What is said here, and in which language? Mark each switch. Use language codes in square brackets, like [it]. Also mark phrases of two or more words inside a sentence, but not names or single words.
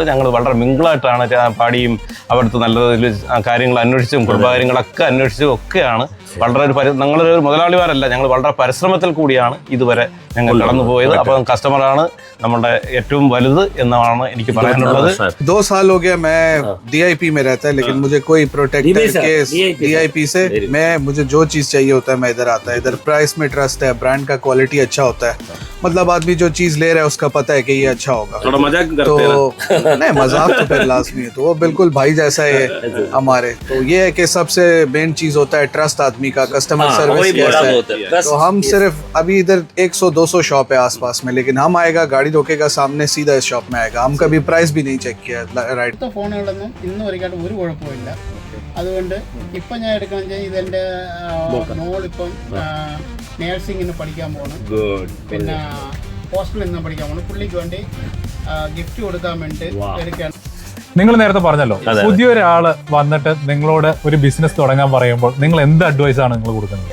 [ml] ഞങ്ങൾ വളരെ മിങ്കിളായിട്ടാണ് പാടിയും അവിടുത്തെ നല്ല കാര്യങ്ങൾ അന്വേഷിച്ചും കുടുംബകാര്യങ്ങളൊക്കെ അന്വേഷിച്ചും ഒക്കെയാണ്. വളരെ ഞങ്ങളൊരു മുതലാളിമാരല്ല, ഞങ്ങൾ വളരെ പരിശ്രമത്തിൽ കൂടിയാണ് ഇതുവരെ ഞങ്ങൾ കടന്നു പോയത്. അപ്പം കസ്റ്റമറാണ് നമ്മുടെ ഏറ്റവും വലുത് എന്നാണ് എനിക്ക് പറയാനുള്ളത്. [hi] 2 साल हो गया मैं DIP में रहता है, लेकिन मुझे कोई [en] protector case [hi] DIP से मुझे जो चीज चाहिए होता है मैं इधर आता है. इधर प्राइस में ट्रस्ट है, ब्रांड का क्वालिटी अच्छा होता है. मतलब आदमी जो चीज ले रहा है उसका पता है कि ये अच्छा होगा. थोड़ा मजाक करते हैं ना? नहीं, मजाक तो फिर लाजमी है. तो वो बिल्कुल भाई जैसा है हमारे. तो ये है कि सबसे मेन चीज होता है ट्रस्ट आदमी का, [en] customer service [hi] कैसा है. तो हम सिर्फ अभी इधर 100-200 शॉप है आसपास में, लेकिन हम आएगा गाड़ी रोकेगा सामने सीधा इस शॉप में आएगा. हम कभी प्राइस भी नहीं चेक किया. राइट. [ml] ഫോണുകളൊന്നും ഇന്നും ഒരിക്കലും ഒരു കുഴപ്പമില്ല. അതുകൊണ്ട് ഇപ്പം ഞാൻ എടുക്കണമെന്ന് വെച്ചാൽ ഇതെൻ്റെ മോളിപ്പം നേഴ്സിങ്ങിന് പഠിക്കാൻ പോകണം, പിന്നെ ഹോസ്റ്റലിൽ നിന്ന് പഠിക്കാൻ പോകണം. പുള്ളിക്ക് വേണ്ടി ഗിഫ്റ്റ് കൊടുക്കാൻ വേണ്ടി എടുക്കുകയാണ്. നിങ്ങൾ നേരത്തെ പറഞ്ഞല്ലോ, പുതിയൊരാള് വന്നിട്ട് നിങ്ങളോട് ഒരു ബിസിനസ് തുടങ്ങാൻ പറയുമ്പോൾ നിങ്ങൾ എന്ത് അഡ്വൈസ് ആണ് നിങ്ങൾ കൊടുക്കുന്നത്?